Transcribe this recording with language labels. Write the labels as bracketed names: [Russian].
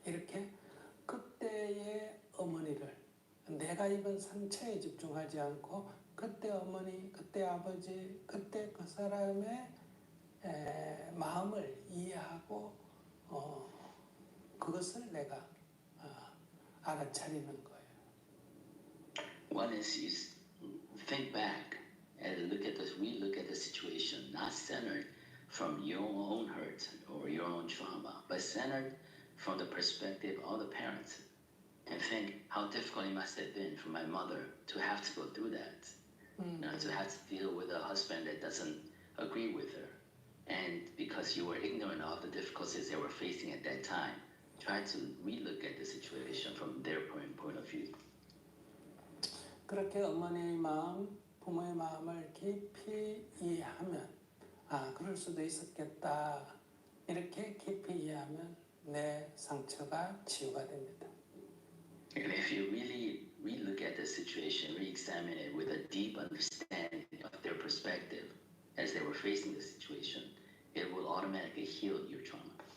[Korean] 이렇게 그때의 어머니를 내가 입은 상처에 집중하지 않고 그때 어머니, 그때 아버지, 그때 그 사람의 마음을 이해하고 그것을 내가 알아차리는 거예요. [English] One is you think back and look at this. We look at the situation not centered from your own hurt or your own trauma, but centered from the perspective of the parents, and think how difficult it must have been for my mother to have to go through that, to have to deal with a husband that doesn't agree with her, and because you were ignorant of the difficulties they were facing at that time, try to relook at the situation from their point of view. [Korean] 그렇게 어머니의 마음, 부모의 마음을 깊이 이해하면 그럴 수도 있었겠다. 이렇게 깊이 이해하면 내 상처가 치유가 됩니다. [English] And if you really relook at the situation, re-examine it with a deep understanding of their perspective as they were facing the situation, it will automatically heal your trauma.